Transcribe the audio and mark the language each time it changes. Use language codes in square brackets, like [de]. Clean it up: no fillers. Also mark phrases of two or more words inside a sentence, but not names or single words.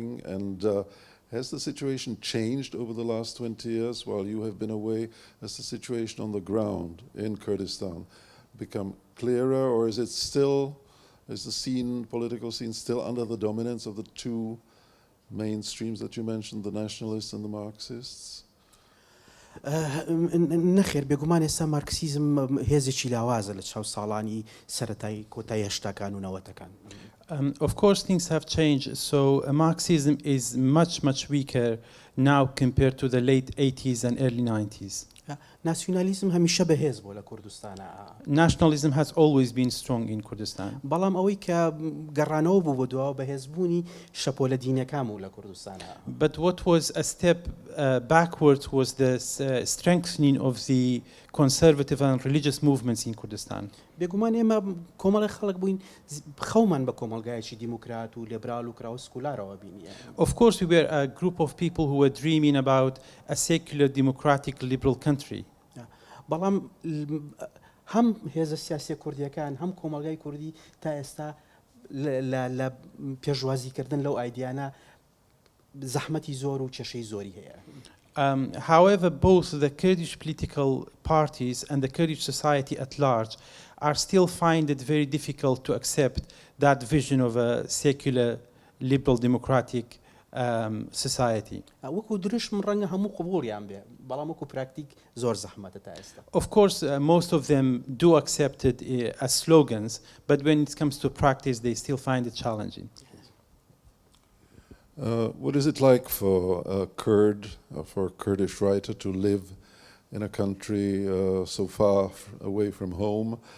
[en] And has the situation changed over the last 20 years while you have been away? Has the situation on the ground in Kurdistan become clearer, or is it still, is the political scene still under the dominance of the two mainstreams that you mentioned, the nationalists and the Marxists? [ckb] نەخێر بێگومان ئێستا مارکسیزم هێزێکی لاوازە لە چاو ساڵانی سەرەتای کۆتای هەشتاکان و نەوەتەکان. [en] Of course, things have changed. So Marxism is much weaker now compared to the late 80s and early 90s. [ckb] ناسیونالیزم هەمیشە بەهێز بۆ لە کوردستانە. [en] Nationalism has always been strong in Kurdistan. [ckb] بەڵام ئەوەی کە گەڕانەوە بوو بۆ دووە بەهێزبوونی شەپۆلە دینەکان و لە کوردستانە. [en] But what was a step backwards was the strengthening of the conservative and religious movements in Kurdistan. [ckb] بێگومان ئێمە کۆمەڵی خەڵک بووین خەومان بە کۆمەلگایەکی دیموکرات و لێبرال و کراوە سکولارەوە بینیە. [en] Of course, we were a group of people who were dreaming about a secular, democratic, liberal country. [ckb] بەڵام هەم هێزە سیاسی کوردیەکان هەم کۆمەلگای کوردی تا ئێستا لە پێشوازیکردن لەو ئایدیانە زەحمەتی زۆر و کێشەی زۆری هەیە. [en] However, both the Kurdish political parties and the Kurdish society at large are still find it very difficult to accept that vision of a secular, liberal, democratic society. [ckb] وەکو دروش من ڕەنگە هەموو قبوڵیان بێ بەڵام وەکو پراکتیک زۆر زەحمەتە تا ئێستا. [en] Of course, most of them do accept it as slogans, but when it comes to practice, they still find it challenging. What is it like for a Kurd, for a Kurdish writer to live in a country so far away from home?